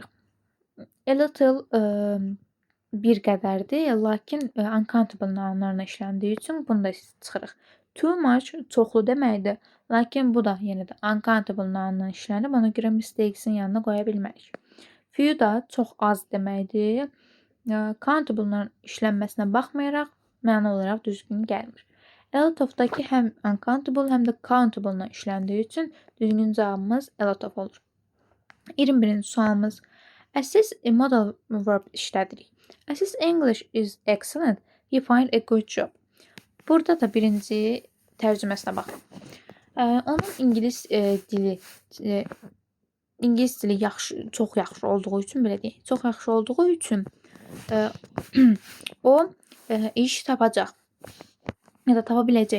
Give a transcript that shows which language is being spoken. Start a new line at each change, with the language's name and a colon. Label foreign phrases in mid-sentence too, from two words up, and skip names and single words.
English: A little
Azerbaijani: bir qədərdir, lakin
English: uncountable nounlarla
Azerbaijani: işləndiyi üçün bunu da çıxırıq.
English: Too much
Azerbaijani: çoxlu deməkdir, lakin bu da yenə də
English: uncountable nounla
Azerbaijani: işlənib, ona görə mistakes-in yanına qoya bilmərik. Few da çox az deməkdir. Countable-ların işlənməsinə baxmayaraq məna olaraq düzgün gəlmir.
English: A lot of-dakı
Azerbaijani: həm uncountable, həm də countable-la işləndiyi üçün düzgün cavabımız
English: a lot of
Azerbaijani: olur. 21-ci sualımız. Əsiz
English: modal verb
Azerbaijani: işlədirik.
English: Əsiz English is excellent. You find a good job.
Azerbaijani: Burada da birinci tərcüməsinə baxın. Onun ingilis dili yaxşı, çox yaxşı olduğu üçün belə deyək. Çox yaxşı olduğu üçün o iş tapacaq. Ya da tapa biləcək.